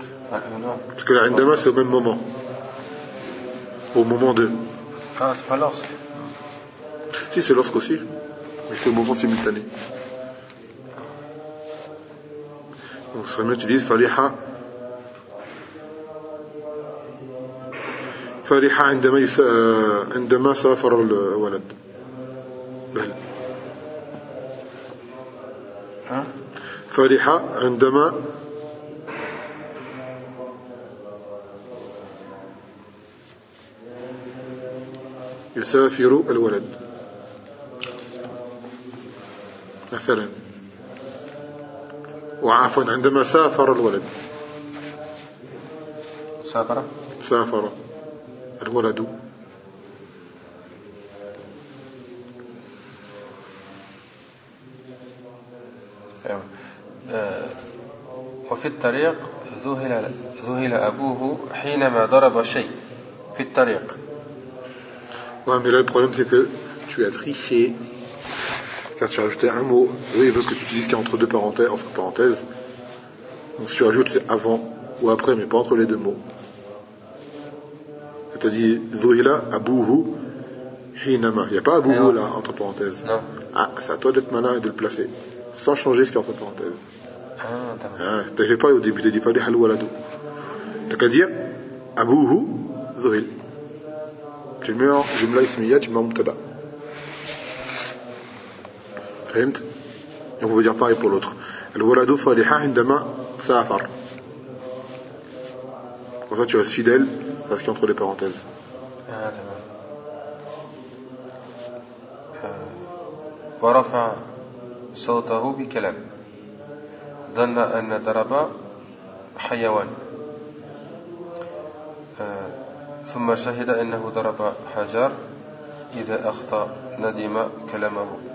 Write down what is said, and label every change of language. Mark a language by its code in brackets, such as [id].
[fr] parce que [ar] عندما [fr] c'est au même moment au moment de ah c'est pas lorsque si c'est lorsque aussi mais c'est au moment simultané donc ça me utilise فرح [ar] فرح عندما سافر الولد بل فرح عندما يسافر الولد مثلا وعفوا عندما سافر الولد سافر الولد وفي الطريق ذهل أبوه حينما ضرب شيء في الطريق [fr] ouais, mais là le problème c'est que tu as triché car tu as ajouté un mot oui, il veut que tu utilises qu'il y a entre deux parenthèses entre parenthèses donc si tu rajoutes c'est avant ou après mais pas entre les deux mots Tu as dit Zuhila Abouhu Hinama. Il n'y a pas Abouhu là, entre parenthèses. Non. Ah, c'est à toi d'être malin et de le placer. Sans changer ce qui est entre parenthèses. Ah, t'as Tu n'avais pas au début, tu as dit Fadi Halwaladou. Tu as dit Abouhu Zuhil. Tu mets en Jumla Ismiya, tu mets en Mutada. [ar] فهمت؟ [fr] Donc on veut dire pareil pour l'autre. Al-waladu faliha indama safar. Comme ça tu restes fidèle parce qu'il y a entre les parenthèses. [ar] ورفع صوته بكلام ظن أن ضرب حيوان ثم شهد أنه ضرب حجر إذا أخطأ ندم كلامه